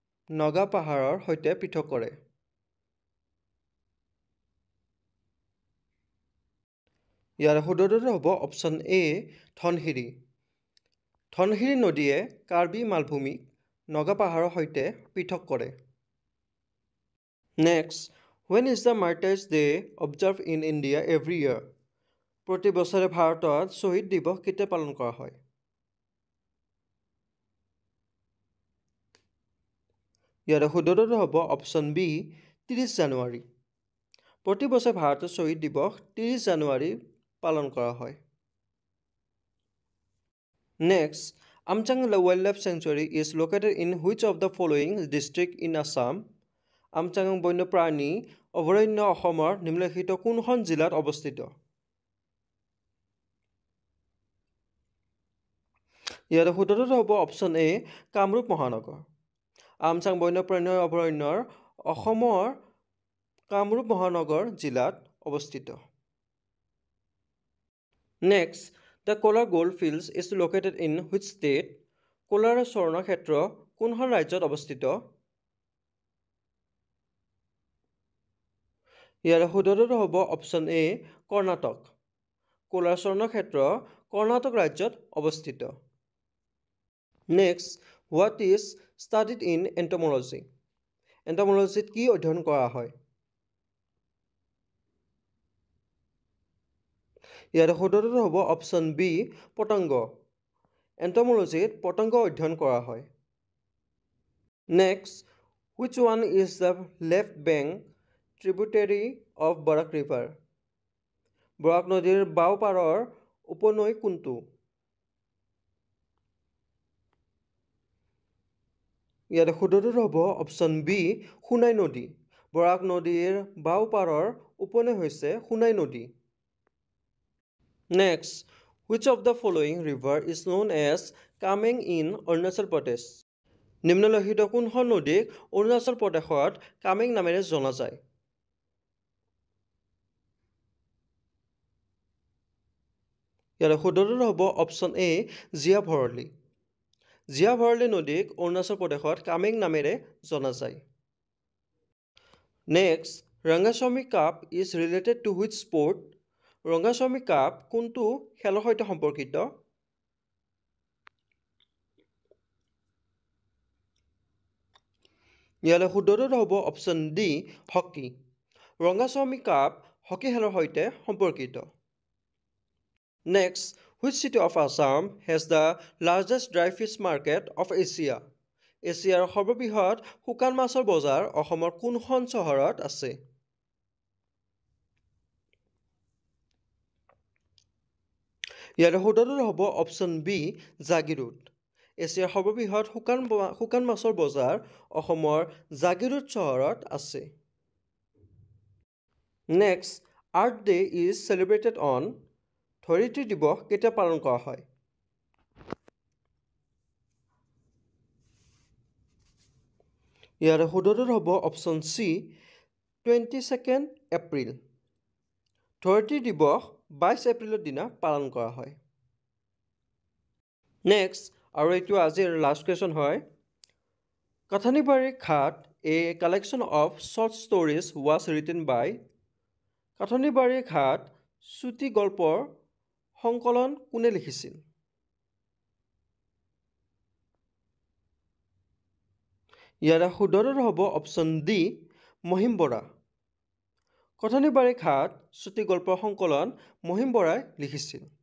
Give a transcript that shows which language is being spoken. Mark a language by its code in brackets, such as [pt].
[as] নগা পাহাৰৰ সৈতে পৃথক কৰে? ইয়াৰ শুদ্ধটো হ'ব অপশ্যন এ ধনশিৰি। ধনশিৰি নদীয়ে কাৰ্বি মালভূমিক নগা পাহাৰৰ সৈতে পৃথক কৰে। [en] Next, when is the Martyrs' Day observed in India every year? [as] প্ৰতি বছৰে ভাৰতত শ্বহীদ দিৱস কেতিয়া পালন কৰা হয়? ইয়াৰ শুদ্ধটো হ'ব অপশ্যন বি 30 জানুৱাৰী। প্ৰতি বছৰে ভাৰতত শ্বহীদ দিৱস 30 জানুৱাৰী পালন কৰা হয়। [en] Next, Amchang Wildlife Sanctuary is located in which of the following district in Assam? [as] Amchang বন্যপ্ৰাণী অভয়াৰণ্য অসমৰ নিম্নলিখিত কোনখন জিলাত অৱস্থিত? ইয়াৰ শুদ্ধটো হ'ব অপশ্যন এ কামৰূপ মহানগৰ। আমচাং বন্যপ্ৰাণী অভয়াৰণ্যৰ অসমৰ কামৰূপ মহানগৰ জিলাত অৱস্থিত। [en] Next, the Kolar Goldfields is located in which state? [as] কোলাৰ স্বৰ্ণক্ষেত্ৰ কোনখন ৰাজ্যত অৱস্থিত? ইয়াৰ শুদ্ধটো হ'ব অপশ্যন এ কৰ্ণাটক। কোলাৰ স্বৰ্ণক্ষেত্ৰ কৰ্ণাটক ৰাজ্যত অৱস্থিত। [en] Next, what is studied in entomology? [as] এন্টমোলজিত কি অধ্যয়ন কৰা হয়? ইয়াৰ শুদ্ধটো হ'ব অপশ্যন বি পতংগ। এন্টমোলজিত পতংগ অধ্যয়ন কৰা হয়। [en] Next, which one is the left bank tributary of Barak River? [as] বৰাক নদীৰ বাওঁ পাৰৰ উপনৈ কোনটো? ইয়াৰ শুদ্ধটো হ'ব অপশ্যন বি সোনাই নদী। বৰাক নদীৰ বাওঁ পাৰৰ উপনৈ হৈছে সোনাই নদী। [en] Next, which of the following river is known as Kameng in Arunachal Pradesh? [as] নিম্নলিখিত কোনখন নদীক অৰুণাচল প্ৰদেশত কামেং নামেৰে জনা যায়? ইয়াৰ শুদ্ধটো হ'ব অপশ্যন এ জিয়া ভৰলী। জিয়া ভৰলী নদীক অৰুণাচল প্ৰদেশত কামেং নামেৰে জনা যায়। [en] Next, Rangaswamy Cup is related to which sport? [as] ৰংগাস্বামী cup কোনটো খেলৰ সৈতে সম্পৰ্কিত? ইয়াৰ শুদ্ধটো হ'ব option D hockey. ৰংগাস্বামী cup hockey খেলৰ সৈতে সম্পৰ্কিত। [en] Next, which city of Assam has the largest dry fish market of Asia? [as] এছিয়াৰ সৰ্ববৃহৎ শুকান মাছৰ বজাৰ অসমৰ কোনখন চহৰত আছে? ইয়াৰ শুদ্ধটো হ'ব অপশ্যন বি জাগিৰোড। এছিয়াৰ সৰ্ববৃহৎ শুকান মাছৰ বজাৰ অসমৰ জাগিৰোড চহৰত আছে। [en] Next, Earth Day is celebrated on [as] ধৰিত্ৰী দিৱস কেতিয়া পালন কৰা হয়? ইয়াৰ শুদ্ধটো হ'ব অপশ্যন চি 22 এপ্ৰিল। ধৰিত্ৰী দিৱস 22 এপ্ৰিলৰ দিনা পালন কৰা হয়। Next, আৰু এইটো আজিৰ লাষ্ট কুৱেশ্যন হয়। [en] Kathanibari Ghat a collection of short stories was written by? [as] কাঠানীবাৰী ঘাট চুটি গল্পৰ সংকলন কোনে লিখিছিল? ইয়াৰ শুদ্ধটো হ'ব অপশ্যন ডি মহিম বৰা। কাঠানীবাৰী ঘাট চুটি গল্পৰ সংকলন মহিম বৰাই লিখিছিল।